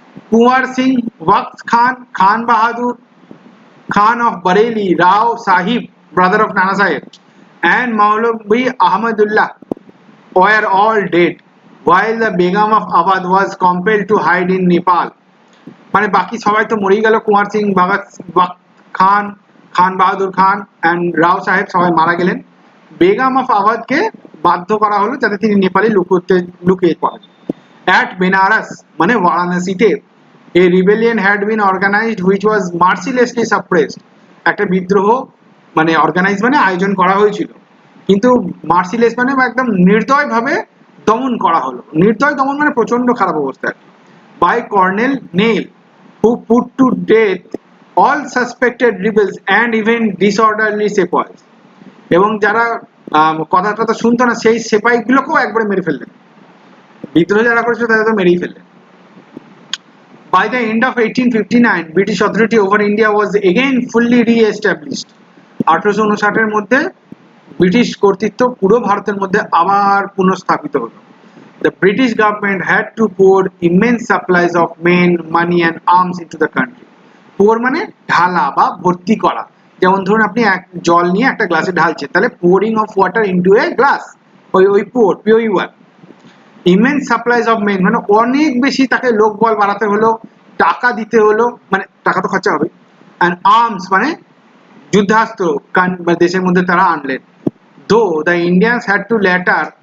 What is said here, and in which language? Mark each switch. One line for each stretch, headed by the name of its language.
English: Kunwar Singh, Waqt Khan, Khan Bahadur, Khan of Bareilly, Rao Sahib, brother of Nana Sahib, and Maulavi Ahmadullah were all dead, while the Begum of Awadh was compelled to hide in Nepal.
Bangla: মানে বাকি সবাই তো মরেই গেল, কুমার সিং, ওয়াক্ত খান, খান বাহাদুর খান and রাও সাহেব সবাই মারা গেলেন। বেগম অফ আওয়াধকে বাধ্য করা হলো যাতে তিনি নেপালে লুকিয়ে পড়েন।
English: At Benares,
Bangla: মানে বারাণসীতে,
English: a rebellion had been organized which was mercilessly suppressed.
Bangla: একটা বিদ্রোহ মানে অর্গানাইজ মানে আয়োজন করা হয়েছিল, কিন্তু মার্সিলেস মানে একদম নির্দয় ভাবে দমন করা হলো। নির্দয় দমন মানে প্রচন্ড খারাপ অবস্থা।
English: by Colonel Neil, who put to death all suspected rebels and even disorderly sepoys.
Bangla: এবং যারা কথা টথা শুনতো না সেই সেপাইগুলোকেও একবারে মেরে ফেললেন। বিদ্রোহ যারা করেছিল তাদের তো মেরেই ফেললেন।
English: By the end of 1859, British authority over India was again fully re-established.
Bangla: 1859 মধ্যে ব্রিটিশ কর্তৃত্ব পুরো ভারতের মধ্যে আবার পুনঃস্থাপিত হলো।
English: The British government had to pour immense supplies of men, money and arms into the country.
Bangla: pour মানে ঢালা বা ভর্তি করা। যেমন ধরুন আপনি এক জল নিয়ে একটা গ্লাসে ঢালছেন, তাহলে
English: pouring of water into a glass,
Bangla: ওই pour, POUR.
English: Immense supplies of men
Bangla: মানে অনেক বেশি তাকে লোকবল বাড়াতে হলো, টাকা দিতে হলো, মানে টাকা তো খরচা হবে,
English: and arms
Bangla: মানে যুদ্ধাস্ত্র দেশের মধ্যে তারা আনলেন।
English: Though the Indians had to later